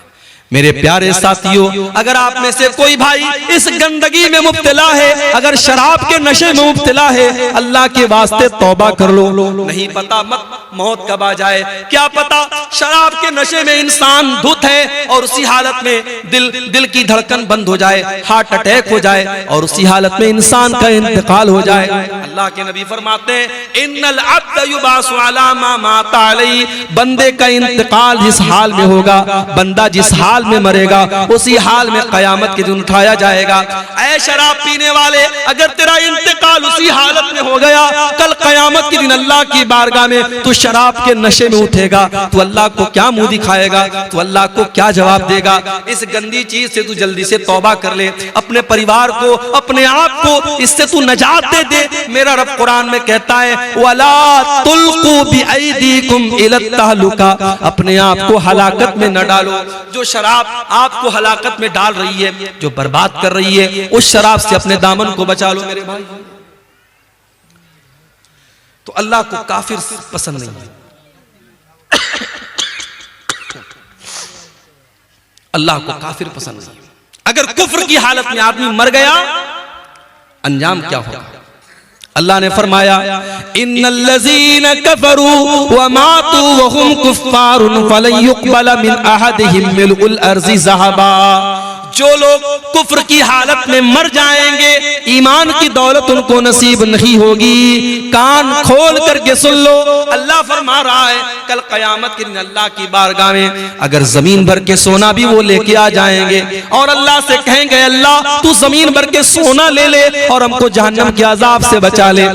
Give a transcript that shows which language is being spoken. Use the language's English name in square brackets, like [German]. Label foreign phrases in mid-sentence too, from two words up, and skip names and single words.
[Hindi] मेरे प्यारे साथियों, अगर आप में से कोई भाई इस गंदगी में मुब्तला है, अगर शराब के नशे में मुब्तला है, अल्लाह के वास्ते तौबा कर लो। नहीं पता मौत कब आ जाए, क्या पता शराब के नशे में इंसान धुत है और उसी हालत में दिल की धड़कन बंद हो जाए, हार्ट अटैक हो जाए और उसी हालत में इंसान का इंतकाल हो जाए। अल्लाह के नबी फरमाते हैं, [Arabic] إن العبد يبعث على ما مات عليه, [Hindi] बंदे का इंतकाल जिस हाल में होगा, बंदा जिस हाल में मरेगा उसी हाल में कयामत के दिन उठाया जाएगा। ऐ शराब पीने वाले, अगर तेरा इंतकाल उसी हालत में हो गया, कल कयामत के दिन अल्लाह की बारगाह में तू शराब के नशे में उठेगा, तू अल्लाह को क्या मुंह दिखाएगा, तू अल्लाह को क्या जवाब देगा? इस गंदी चीज से तू जल्दी से तौबा कर ले, अपने परिवार को, अपने आप को इससे तू नजात दे दे। मेरा रब कुरान में कहता है, [Arabic] ولا تلقوا بأيديكم إلى التهلكة, [Hindi] अपने आप को हलाकत में न डालो। जो शराब आपको हलाकत में डाल रही है, जो बर्बाद कर रही है, उस शराब से अपने दामन को बचा लो मेरे भाई। तो अल्लाह को काफिर पसंद नहीं है, अल्लाह को काफिर पसंद नहीं है। अगर कुफ्र की हालत में आदमी मर गया, अंजाम क्या होगा? अल्लाह ने फरमाया, [Arabic] إن الذين كفروا وماتوا وهم كفار فلن يقبل من أحدهم ملء الأرض ذهبا. [Hindi] जो लोग कुफ्र की हालत में मर जाएंगे, ईमान की दौलत उनको नसीब नहीं होगी। कान खोल करके सुन लो, अल्लाह फरमा रहा है, कल कयामत के दिन अल्लाह की बारगाह में अगर जमीन भर के सोना भी वो लेके आ जाएंगे और अल्लाह से कहेंगे, अल्लाह तू जमीन भर के सोना ले ले और हमको जहन्नम के अजाब से बचा ले।